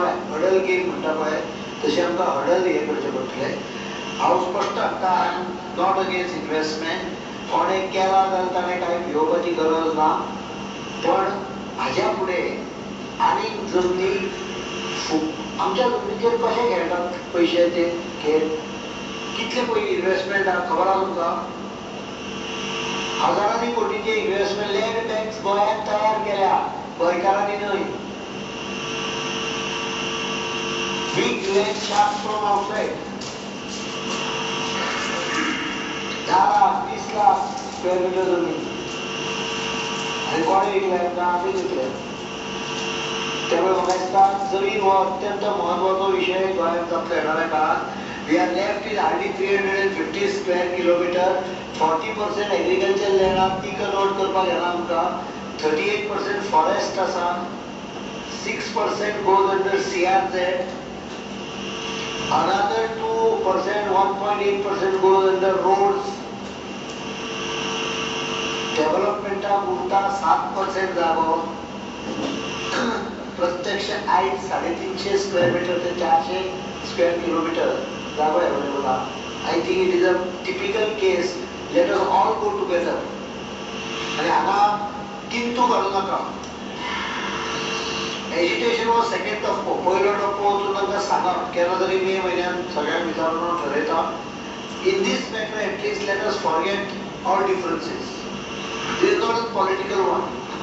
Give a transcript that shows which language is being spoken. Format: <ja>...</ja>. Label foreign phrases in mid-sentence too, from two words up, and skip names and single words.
<en>huddle game</en> <kok>म्हणटा पळय तशें आमकां हडल हे करचें पडटलें हांव स्पश्ट सांगता</kok> <en>I am not against investment</en> <kok>कोणें केला जाल्यार ताणें कांय भिवपाची गरज ना पण हाज्या फुडें आनीक जमनी आमच्या जमनीचेर कशें खेळटात पयशांचे खेळ कितले पयलीं इन्वेस्टमेंट आहा खबर आहा तुमकां हजारांनी कोटीचे</kok> <en>investment land banks</en> <kok>गोंयांत तयार केल्या गोंयकारांनी न्हय</kok> <en>big land sharks from outside 10 लाख 20 लाख square meter</en> <kok>जमीन आणि कोणे विकल्या का आम्ही विकल्या त्यामुळे म्हाका दिसता जमीन हो अत्यंत महत्वाचो विषय गोंयांत जातलो येणाऱ्या काळात</kok> <en>we are left in hardly 350 square kilometer 40% agriculture land</en> <kok>आहा ती कन्वर्ट करपाक येना आमकां 38% फॉरेस्ट आसा 6%</kok> <en>goes under CRZ another 2% 1.8% goes under roads</en> <kok>डेव्हलपमेंटाक उरता 7% जागो प्रत्यक्ष आयज 350</kok> <en>square meter</en> <kok>ते 400</kok> <en>square kilometer</en> <kok>जागो अवेलेबल आहा</kok> <en>I think it is a typical case let us all go together</en> <kok>आनी हांगा किंतू घालूं नाका एज्युकेशन हो सेकंड टप्पो पयलो टप्पो वचून तांकां सांगप केन्ना तरी मे म्हयन्यांत सगळ्यांक विचारून ठरयता</kok> <en>in this matter at least let us forget all differences this is not a political one</en>